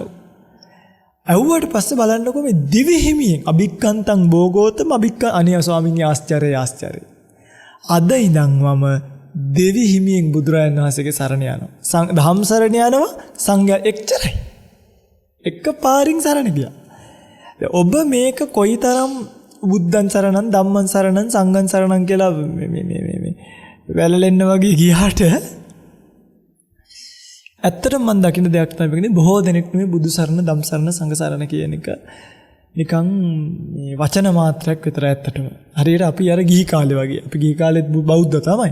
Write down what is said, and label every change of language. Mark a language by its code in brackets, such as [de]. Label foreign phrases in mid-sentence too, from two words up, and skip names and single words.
[si] ඇහුවට පස්සේ බලන්නකො මේ දිවි හිමියෙන් [pi] අභික්කන්තං භෝගෝතම අභික්ක අනිය [si] ස්වාමීන් ආශ්චර්යයි ආශ්චර්යයි. අද ඉඳන් මම දෙවි හිමියෙන් බුදුරජාණන් වහන්සේගේ සරණ යනවා. ධම් සරණ යනවා, සංඝයා එක්චරයි. එක පාරින් සරණ ගියා. ඔබ මේක කොයිතරම් [pi] බුද්ධං සරණං ධම්මං සරණං සංඝං සරණං [si] කියලා මේ වැළලෙන්න වගේ ගියාට ඇත්තටම මම දකින්න දෙයක් තමයි බොහෝ දෙනෙක් මේ බුදු සරණ ධම් සරණ සංඝ සරණ කියන එක නිකන් මේ වචන මාත්‍රයක් විතරයි ඇත්තටම. හරියට අපි අර ගිහි කාලේ වගේ. අපි ගිහි කාලෙත් බෞද්ධ තමයි.